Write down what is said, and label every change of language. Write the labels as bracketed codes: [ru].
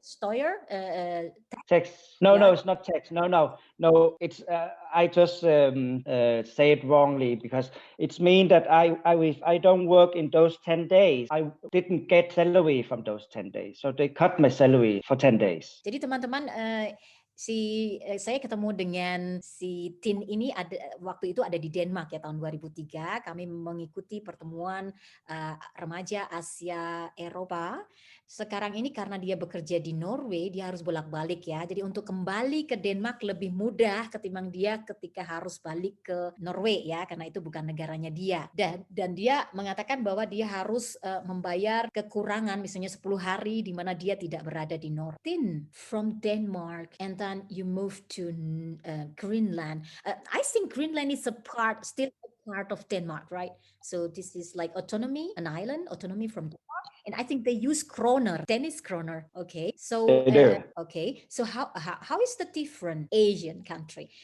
[de] Steuer? [en] Tax? No, it's not tax. No. It's I just say it wrongly because it's mean that if I don't work in those 10 days, I didn't get salary from those 10 days. So they cut my salary for 10 days. [id] Jadi teman-teman, saya ketemu dengan si Tien ini waktu itu ada di Denmark ya, tahun 2003. Kami mengikuti pertemuan remaja Asia Eropa. Sekarang ini karena dia bekerja di Norway, dia harus bolak-balik ya. Jadi untuk kembali ke Denmark lebih mudah ketimbang dia ketika harus balik ke Norway ya, karena itu bukan negaranya dia. Dan dia mengatakan bahwa dia harus membayar kekurangan misalnya 10 hari di mana dia tidak berada di Norway. [en] Tien from Denmark and then you move to Greenland. I think Greenland is still a part of Denmark, right? So this is like autonomy, an island, autonomy from Denmark. And I think they use kroner, Danish kroner. Okay, so okay, so how is the different Asian country?